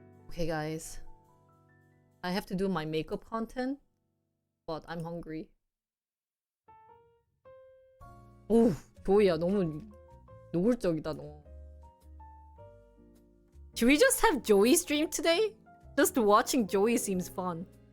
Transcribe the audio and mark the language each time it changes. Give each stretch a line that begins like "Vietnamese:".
English: Okay, guys. I have to do my makeup content, but I'm hungry.
Korean: 오, 조이야, 너무 노골적이다, 너.
English: Should we just have Joey stream today? Just watching Joey seems fun.